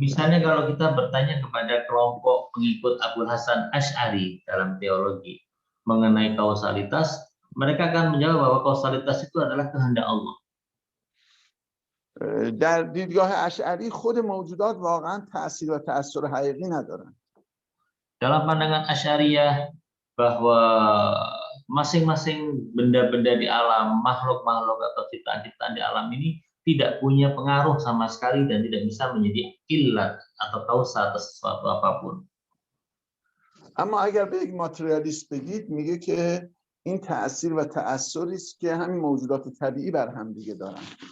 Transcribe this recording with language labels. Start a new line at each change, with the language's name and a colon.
Indonesian: Misalnya kalau kita bertanya kepada kelompok pengikut Abul Hasan Asy'ari dalam teologi mengenai kausalitas, mereka akan menjawab bahwa kausalitas itu adalah kehendak Allah.
Persian: در دیدگاه اشعری خود موجودات واقعا تأثیر و تأثیر حقیقی ندارن.
Indonesian: Dalam pandangan Asy'ariyah bahwa masing-masing benda-benda di alam, makhluk-makhluk atau ciptaan-ciptaan di alam ini tidak punya pengaruh sama sekali dan tidak bisa menjadi illat atau kausa atas sesuatu apapun.
Persian: اما اگر به یک ماتریالیست بگید میگه که این تأثیر و تأثیری است که همین موجودات طبیعی بر هم دیگه دارن.